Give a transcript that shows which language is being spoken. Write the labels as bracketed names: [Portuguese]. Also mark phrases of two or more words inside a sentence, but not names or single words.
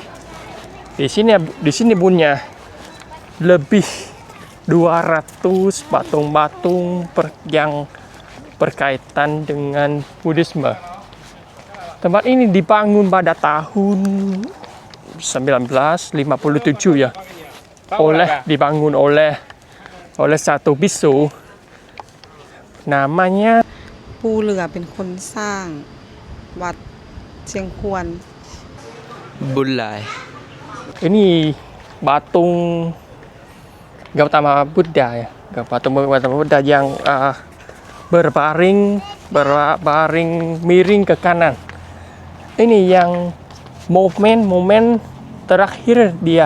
[Indonesian] Di sini punya lebih 200 patung-patung yang berkaitan dengan Buddhisme. Tempat ini dibangun pada tahun 1957 ya. Dibangun oleh satu bisu namanya [Thai] ปูเหลือเป็นคนสร้างวัดเชียงควร [Indonesian] Bulai. ini patung Gautama Buddha ya, patung Gautama Buddha yang berbaring miring ke kanan. Ini yang momen terakhir dia.